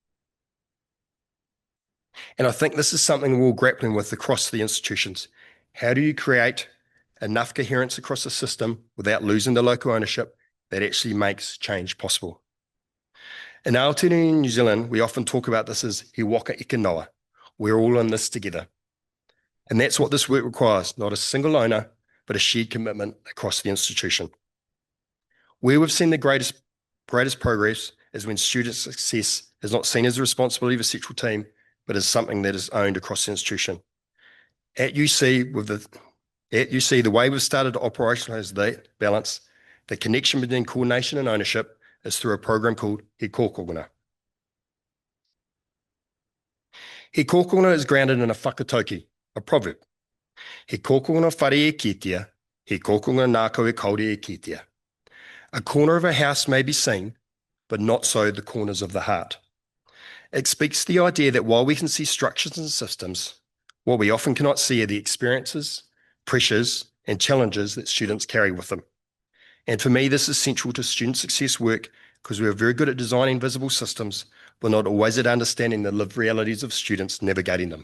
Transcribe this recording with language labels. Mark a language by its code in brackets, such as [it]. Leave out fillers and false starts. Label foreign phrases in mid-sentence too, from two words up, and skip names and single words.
[en] And I think this is something we're all grappling with across the institutions. How do you create enough coherence across the system without losing the local ownership that actually makes change possible? In Aotearoa, New Zealand, we often talk about this as [mi] he waka eke noa. [en] We're all in this together. And that's what this work requires, not a single owner, but a shared commitment across the institution. Where we've seen the greatest progress is when student success is not seen as the responsibility of a central team, but as something that is owned across the institution. At UC, the way we've started to operationalise that balance, the connection between coordination and ownership is through a program called He Kōkongana. He Kōkongana is grounded in a whakatauki, a proverb. [mi] He kōkongana whare e kitea, he kōkongana nā koe kaore e kitea. [en] A corner of a house may be seen, but not so the corners of the heart. It speaks to the idea that while we can see structures and systems, what we often cannot see are the experiences, pressures, and challenges that students carry with them. And for me, this is central to student success work because we are very good at designing visible systems, but not always at understanding the lived realities of students navigating them.